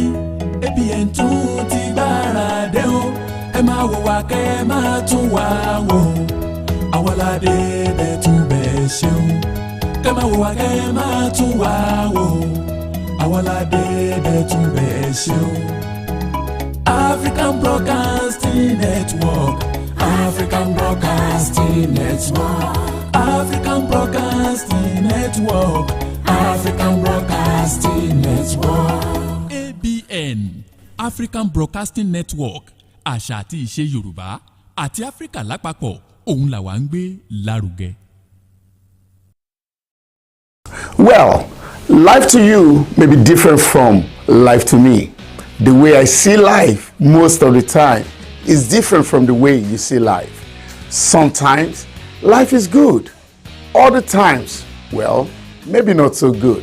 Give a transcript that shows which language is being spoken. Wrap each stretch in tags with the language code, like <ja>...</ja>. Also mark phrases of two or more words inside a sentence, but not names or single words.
<yo>ABN tún ti gbáradé o. Ẹ máa wò wá kẹ́ ẹ máa tún wá wò. Àwa la dé bẹ́ẹ̀ tún bẹ́ẹ̀ ṣe o. Kẹ́ máa wò wá kẹ́ ẹ máa tún wá wò. Àwa la dé bẹ́ẹ̀ tún bẹ́ẹ̀ ṣe o. African Broadcasting Network. African Broadcasting Network. African Broadcasting Network. African Broadcasting Network. ABN, African Broadcasting Network. Àṣà àti ìṣe Yorùbá àti Áfíríkà lápapọ̀, òun là wá ń gbé lárugẹ.</yo> <en>Well, life to you may be different from life to me. The way I see life most of the time is different from the way you see life. Sometimes life is good. Other times, well, maybe not so good.</en>